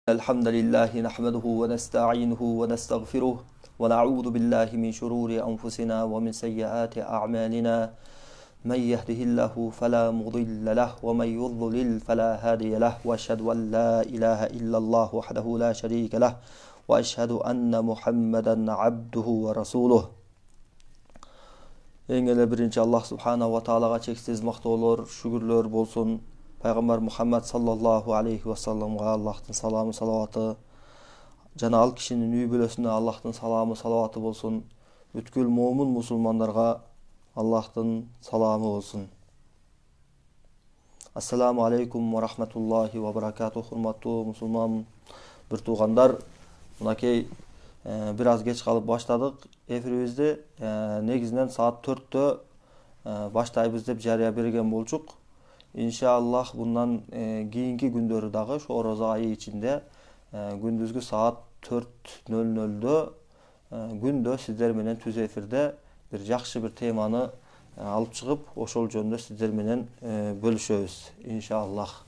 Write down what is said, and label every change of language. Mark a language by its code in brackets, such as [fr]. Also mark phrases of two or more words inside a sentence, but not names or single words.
[ar] الحمد لله نحمده ونستعينه ونستغفره ونعوذ بالله من شرور أنفسنا ومن سيئات أعمالنا من يهده الله فلا مضل له ومن يضلل فلا هادي له وأشهد أن لا إله إلا الله وحده لا شريك له وأشهد أن محمدا عبده ورسوله. [ky] Eң эле биринчи Аллах [ar] سبحانه وتعالى [ky] чексиз мактоолор, шүгүрлөр болсун. Пайгамбар Мухаммад [ar] صلى الله عليه وسلم [ky] Аллахтын саламы, салаваты, жана ал кишинин үй бүлөсүнө Аллахтын саламы, салаваты болсун. Бүткүл момун мусулмандарга Аллахтын саламы болсун. [ar] السلام عليكم ورحمة الله وبركاته. [ky] Урматтуу мусулман бир туугандар, мынакей бир аз кеч калып баштадык эфирибизди. Негизинен саат 4-тө баштайбыз деп жарыя берген болчук. Иншаллах bundan кийинки күндөрү дагы ошо ораза айы ичинде күндүзгү саат 4:00 күндө сиздер менен түз эфирде бир жакшы бир теманы алып чыгып, ошол жөнүндө сиздер менен бөлүшөбүз иншаллах.